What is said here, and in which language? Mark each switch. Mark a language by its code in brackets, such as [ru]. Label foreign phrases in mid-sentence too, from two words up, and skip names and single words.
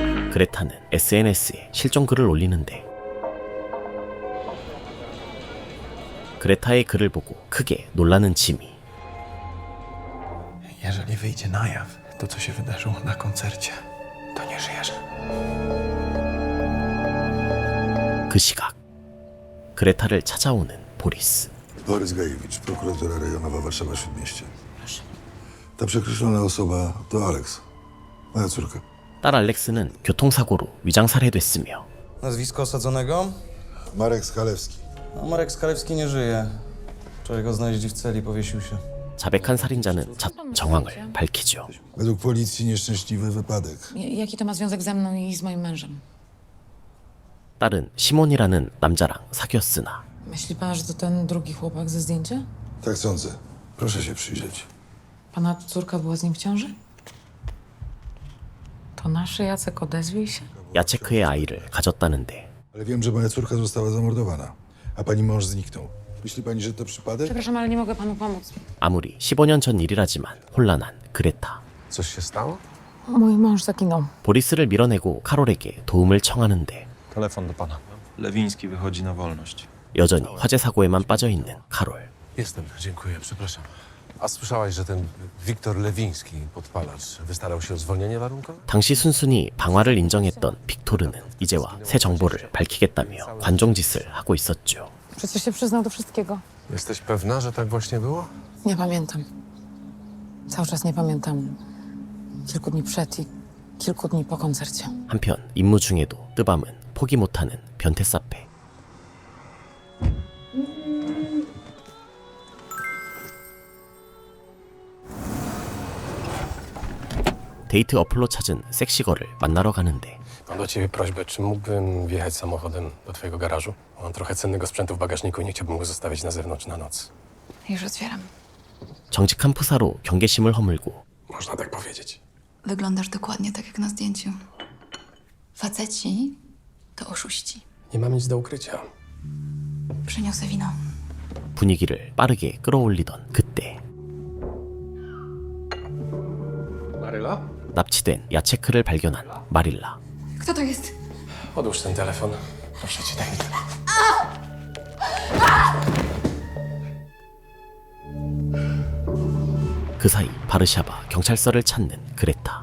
[ko] 그레타는 SNS에 실종 글을 올리는데 그레타의 글을 보고 크게 놀라는 지미. [pl] Jeżeli wyjdzie na jaw, to co się wydarzyło na koncercie, to nie żyjesz. [ko] 그 시각 그레타를 찾아오는 보리스. [pl] Borys Gajewicz, prokuratura rejonowa Warszawa-Śródmieście. Ta przekreślona osoba to Aleks, moja córka. [ko] 딸 알렉스는 교통사고로 위장살해됐으며 [pl] Nazwisko osadzonego? Marek Skalewski. A Marek Skalewski nie żyje. Wczoraj go znaleźli w celi, powiesił się. [ko] 자백한 살인자는 정황을 밝히죠. [pl] Według policji nieszczęśliwy wypadek. Jaki to ma związek ze mną i z moim mężem? [ko] 딸은 시몬이라는 남자랑 사귀었으나 [pl] Myśli pan, że to ten drugi chłopak ze zdjęcia? Tak sądzę. Proszę się przyjrzeć. Pana córka była z nim w ciąży? To nasz Jacek, odezwij się. [ko] 야체크의 아이를 가졌다는데 [pl] Ale wiem, że moja córka została zamordowana, a pani mąż zniknął. Myśli pani, że to przypadek? Przepraszam, ale nie mogę panu pomóc. [ko] 아무리 15년 전 일이라지만 혼란한 그레타. [pl] Coś się stało? Mój mąż zaginął. [ko] 보리스를 밀어내고 카롤에게 도움을 청하는데 [pl] Telefon do pana. Lewiński wychodzi na wolność. [ko] 여전히 화재 사고에만 빠져있는 카롤. [pl] Jestem, dziękuję, przepraszam. A słyszałaś, że ten Wiktor Lewiński, podpalacz, wystarał się o zwolnienie warunkowe? [ko] 당시 순순히 방화를 인정했던 빅토르는 이제와 새 정보를 밝히겠다며 관종짓을 하고 있었죠. [pl] Przecież się przyznał do wszystkiego. Jesteś pewna, że tak właśnie było? Nie pamiętam. Cały czas nie pamiętam. Kilku dni przed i kilku dni po koncercie. [ko] 한편 임무 중에도 뜨밤은 포기 못하는 변태사페. 데이트 어플로 찾은 섹시걸을 만나러 가는데 [pl] Mam do ciebie prośbę, czy mógłbym wjechać samochodem do twojego garażu? Mam trochę cennego sprzętu w bagażniku i nie chciałbym go zostawić na zewnątrz na noc. Już otwieram. [ko] 정직한 푸사로 경계심을 허물고 [pl] Można tak powiedzieć. Wyglądasz dokładnie tak jak na zdjęciu. Faceci to oszuści. Nie mam nic do ukrycia. Przyniosę wino. [ko] 분위기를 빠르게 끌어올리던 그때 [pl] Maryla? [ko] 납치된 야체크를 발견한 마릴라. [pl] Kto to jest? Odłóż ten telefon. Proszę cię, daj mi telefon. [ko] 그 사이 바르샤바 경찰서를 찾는 그레타.